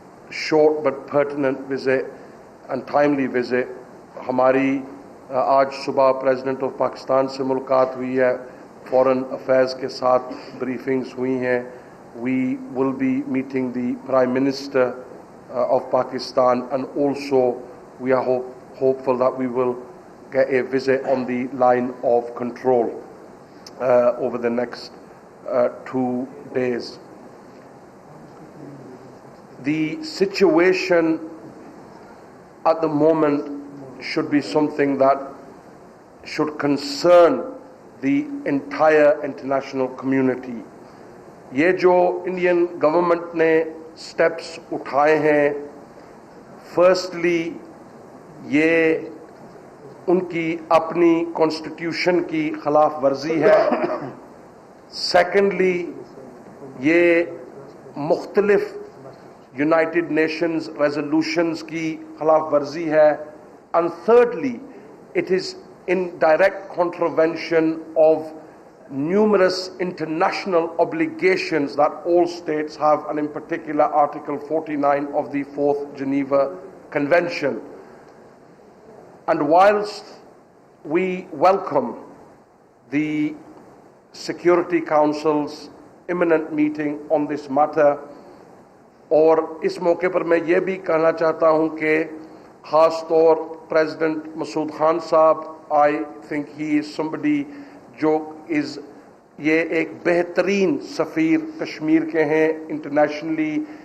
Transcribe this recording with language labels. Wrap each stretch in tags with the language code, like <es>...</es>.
<en>short but pertinent visit and timely visit.</en> <hi>हमारी आज सुबह प्रेसिडेंट ऑफ पाकिस्तान से मुलाकात हुई है, फॉरेन अफेयर्स के साथ ब्रीफिंग्स हुई हैं.</hi> <en>We will be meeting the Prime Minister of Pakistan, and also we are hopeful that we will get a visit on the line of control over the next 2 days. The situation at the moment should be something that should concern the entire international community.</en> <hi>ये जो Indian government ने steps उठाए हैं, firstly ये उनकी अपनी constitution की खिलाफ वर्जी है. सेकेंडली ये मुख्तलिफ यूनाइटेड नेशंस रेजोल्यूशंस की खिलाफ वर्जी है.</hi> <en>And thirdly it is in direct contravention of numerous international obligations that all states have, and in particular Article 49 of the 4th Geneva Convention. And whilst we welcome the Security Council's imminent meeting on this matter,</en> <hi>और इस मौके पर मैं ये भी कहना चाहता हूँ कि ख़ास तौर प्रेसिडेंट मसूद खान साहब,</hi> <en>I think he is somebody</en> <hi>जो इज़ ये एक बेहतरीन सफ़ीर कश्मीर के हैं इंटरनेशनली.</hi>